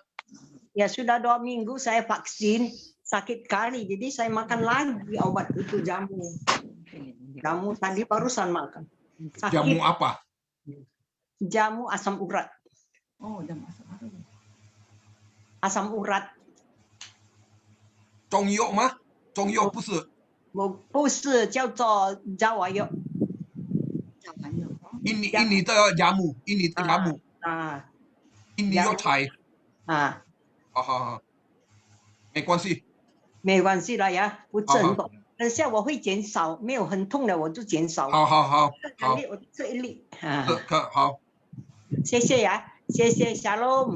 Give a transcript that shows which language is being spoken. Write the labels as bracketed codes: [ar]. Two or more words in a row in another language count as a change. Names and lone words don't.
[id] Ya sudah 2 minggu saya vaksin, sakit kali. Jadi saya makan lagi obat itu jamu. Jamu tadi barusan makan. Sakit. Jamu apa? Jamu asam urat. Oh, jamu asam urat. Asam urat. [zh] 中药吗？中药不是。不是，叫做Jawa药。 [id] ini的jamu，ini的jamu。ini 药材。 [zh] 好，没关系。没关系了呀，不是很痛。等下我会减少，没有很痛的我就减少。好。我这一粒。好。谢谢呀，谢谢 Shalom。